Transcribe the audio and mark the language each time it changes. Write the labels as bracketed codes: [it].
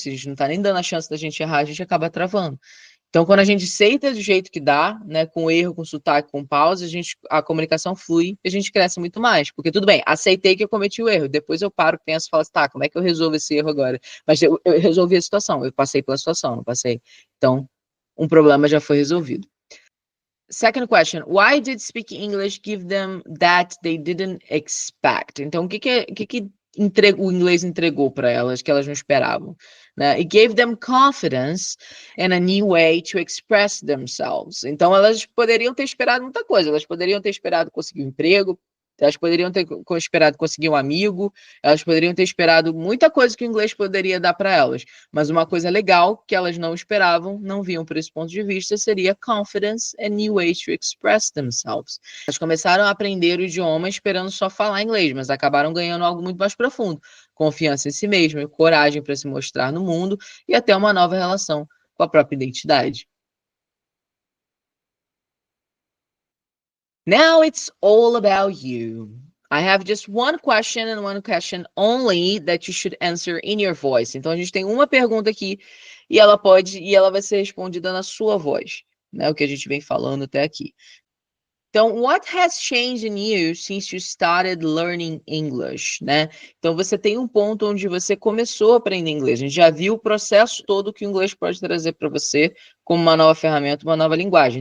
[pt] Se a gente não está nem dando a chance da gente errar, a gente acaba travando. Então, quando a gente aceita do jeito que dá, né, com erro, com sotaque, com pausa, a comunicação flui e a gente cresce muito mais. Porque tudo bem, aceitei que eu cometi o erro. Depois eu paro, penso e falo assim, tá, como é que eu resolvo esse erro agora? Mas eu resolvi a situação, eu passei pela situação, não passei. Então, um problema já foi resolvido. [en] Second question, why did speaking English give them that they didn't expect? [pt] Então, o que o inglês entregou para elas que elas não esperavam? Né? [en] It gave them confidence and a new way to express themselves. [pt] Então, elas poderiam ter esperado muita coisa. Elas poderiam ter esperado conseguir um emprego, Elas poderiam ter esperado conseguir um amigo, elas poderiam ter esperado muita coisa que o inglês poderia dar para elas, mas uma coisa legal que elas não esperavam, não viam por esse ponto de vista, seria [en] confidence and new ways to express themselves. [pt] Elas começaram a aprender o idioma esperando só falar inglês, mas acabaram ganhando algo muito mais profundo, confiança em si mesmo, coragem para se mostrar no mundo e até uma nova relação com a própria identidade. [en] Now it's all about you. I have just one question and one question only that you should answer in your voice. [pt] Então a gente tem uma pergunta aqui e ela vai ser respondida na sua voz, né? O que a gente vem falando até aqui. [en] Então, what has changed in you since you started learning English, né? [pt] Então você tem um ponto onde você começou a aprender inglês. A gente já viu o processo todo que o inglês pode trazer para você como uma nova ferramenta, uma nova linguagem.